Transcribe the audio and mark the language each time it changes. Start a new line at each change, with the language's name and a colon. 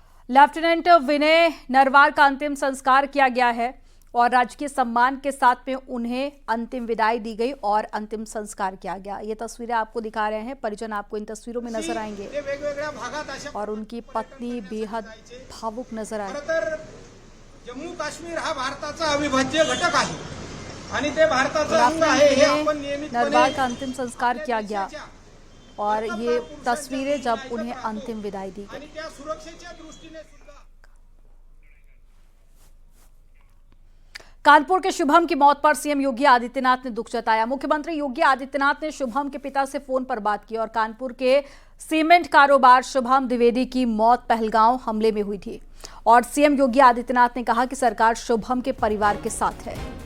Hindi: Lieutenant विनय नरवार का अंतिम संस्कार किया गया है और राजकीय सम्मान के साथ में उन्हें अंतिम विदाई दी गई और अंतिम संस्कार किया गया। ये तस्वीरें आपको दिखा रहे हैं, परिजन आपको इन तस्वीरों में नजर आएंगे और उनकी पत्नी बेहद भावुक नजर आए।
Marathi: जम्मू काश्मीर हा भारताचा अविभाज्य घटक आहे आणि ते भारताचं अंग आहे हे आपण नियमितपणे
Hindi: नरवार का अंतिम संस्कार किया गया और ये तस्वीरें जब उन्हें अंतिम विदाई दी गई।
Marathi: त्या सुरक्षेच्या दृष्टीने सुद्धा
Hindi: कानपुर के शुभम की मौत पर सीएम योगी आदित्यनाथ ने दुख जताया। मुख्यमंत्री योगी आदित्यनाथ ने शुभम के पिता से फोन पर बात की और कानपुर के सीमेंट कारोबार शुभम द्विवेदी की मौत पहलगांव हमले में हुई थी और सीएम योगी आदित्यनाथ ने कहा कि सरकार शुभम के परिवार के साथ है।